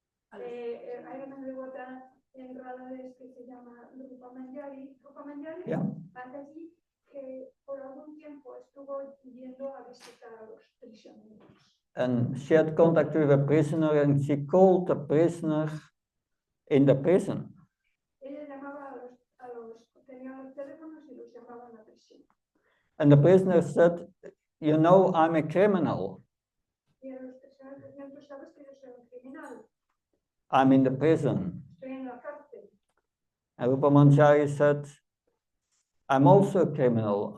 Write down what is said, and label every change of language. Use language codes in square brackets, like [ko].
[es] Hay una devota en Radha que se llama Rupa Manjari. Rupa Manjari Yeah. Mataji, que por algún tiempo estuvo yendo a visitar a los prisioneros. [en] And she had contact with a prisoner and she called the prisoner in the prison. [es] Ella llamaba tenía los teléfonos y los llamaba a la prisión. [en] And the prisoner said, you know, I'm a criminal. [es] Y a los prisioneros decían, tú sabes que yo soy un criminal, [en] I'm in the prison. [es] estoy en la cárcel. [en] And Rupa Manjari said, I'm also a criminal.